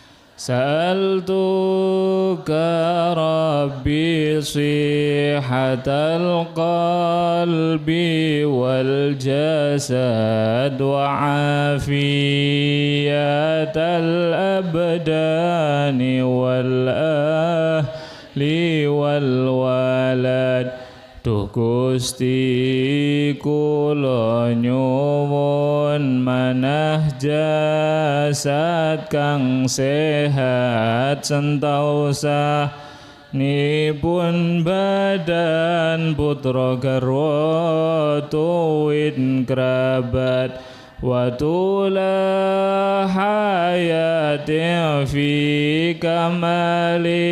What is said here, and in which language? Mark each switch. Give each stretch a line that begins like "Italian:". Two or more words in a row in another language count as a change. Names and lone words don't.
Arabic: سألتك ربي صحة القلب والجسد وعافية الأبدان والأهل والولد.
Javanese: Duh Gusti kula nyuwun manah jasad kang sehat sentosa nipun badan putra garwa tuwin kerabat
Arabic: وطول حياتي في كمال